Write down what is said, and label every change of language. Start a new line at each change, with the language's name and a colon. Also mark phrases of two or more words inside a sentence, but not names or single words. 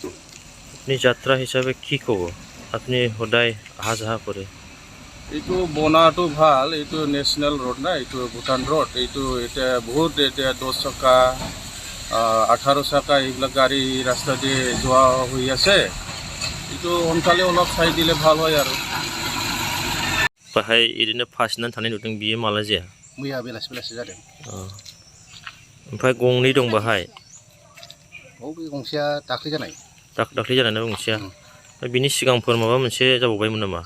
Assamese: আপুনি যাত্ৰা হিচাপে কি ক'ব? আপুনি সদায় অহা যোৱা কৰে। এইটো বনাটো ভাল, এইটো
English: national road
Assamese: না, এইটো ভূটান ৰোড। এইটো এতিয়া বহুত 10 চকা 18 চকা এইবিলাক গাড়ী ৰাস্তা দিয়ে যোৱা হৈ আছে। এইটো সোনকালে অলপ চাই দিলে ভাল হয় আৰু।
Bodo: बाहाय ओरैनो फासिनानै थानाय नुदों, बियो माला जाया? मैया बेलासि जादों। ओमफ्राय गंनै दं बाहाय। बे गंसेया दाख्लै जानाय। दाख्लै जानाय गंसेया। बिनि सिगांफोर माबा मोनसे जाबावबायमोन नामा?